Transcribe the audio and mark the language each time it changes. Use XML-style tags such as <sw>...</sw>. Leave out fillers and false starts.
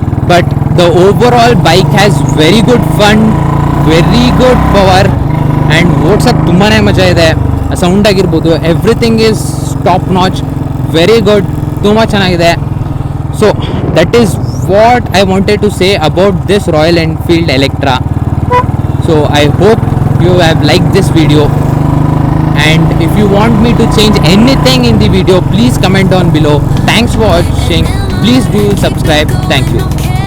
<en>but the overall bike has very good fun, very good power, and</en> <kn>ಓಡ್ಸೋಕ್ಕೆ ತುಂಬಾ ಮಜಾ ಇದೆ. Sound ಆಗಿರ್ಬೋದು,</kn> <en>everything is top notch, very good,</en> <kn>ತುಂಬ ಚೆನ್ನಾಗಿದೆ.</kn> <en>So that is what I wanted to say about this Royal Enfield Electra. So I hope you have liked this video, and if you want me to change anything in the video, please comment down below. Thanks for watching. Please do subscribe. Thank you.</en>